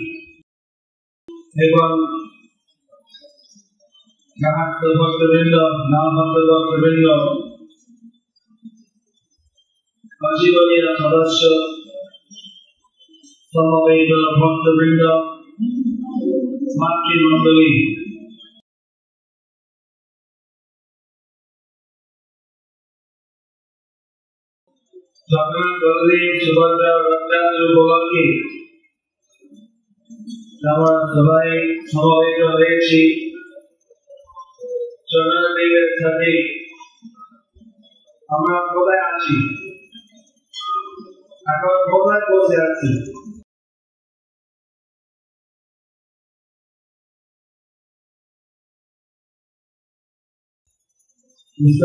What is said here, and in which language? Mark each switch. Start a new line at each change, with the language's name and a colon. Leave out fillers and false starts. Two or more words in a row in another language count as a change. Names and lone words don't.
Bangla: এবং ভক্তবৃন্দ নামভক্তবৃন্দ আজীবনীয় সদস্য সমবেত ভক্তবৃন্দ মাতৃমণ্ডলী জগন্নাথ বলদেব সুভদ্রা রথযাত্রা উপলক্ষে আমরা সবাই সমবেত হয়েছি জগন্নাথের সাথে আমরা কোথায় আছি এখন কোথায় বসে আছি Mr.